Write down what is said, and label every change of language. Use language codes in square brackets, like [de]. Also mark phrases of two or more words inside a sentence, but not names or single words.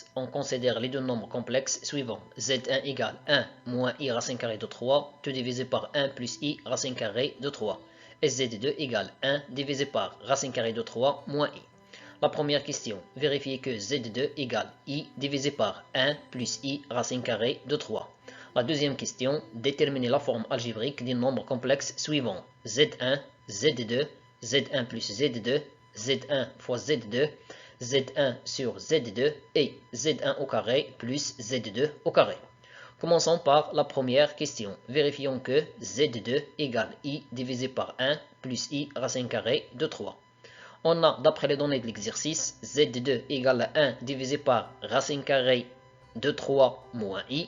[fr] On considère les deux nombres complexes suivants. Z1 égale 1 moins i racine carrée de 3, tout divisé par 1 plus i racine carrée de 3. Et Z2 égale 1 divisé par racine carrée de 3 moins i. La première question, vérifiez que Z2 égale I divisé par 1 plus I racine carrée de 3. La deuxième question, déterminez la forme algébrique des nombres complexes suivants. Z1, Z2, Z1 plus Z2, Z1 fois Z2, Z1 sur Z2 et Z1 au carré plus Z2 au carré. Commençons par la première question. Vérifions que Z2 égale I divisé par 1 plus I racine carrée de 3. On a, d'après les données de l'exercice, Z2 égale à 1 divisé par racine carrée de 3 moins i.